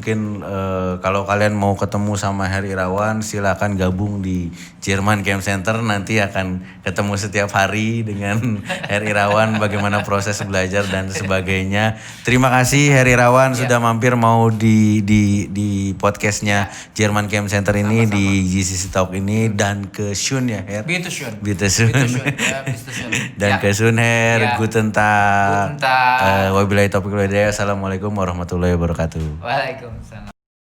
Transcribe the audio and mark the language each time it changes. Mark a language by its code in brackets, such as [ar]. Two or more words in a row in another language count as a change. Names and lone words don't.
[id] Mungkin kalau kalian mau ketemu sama Heri Irawan, silakan gabung di Jerman Camp Center. Nanti akan ketemu setiap hari dengan Heri Irawan, bagaimana proses belajar dan sebagainya. Terima kasih Heri Irawan sudah mampir mau di podcastnya Jerman Camp Center ini, di GCC Talk ini, dan ke Shun ya Her. [de] Bitte schön. [id] Dan ke Sunher, [de] Guten Tag. [ar] وبالله التوفيق والهداية. السلام عليكم ورحمة الله وبركاته. [id] Waalaikumsalam.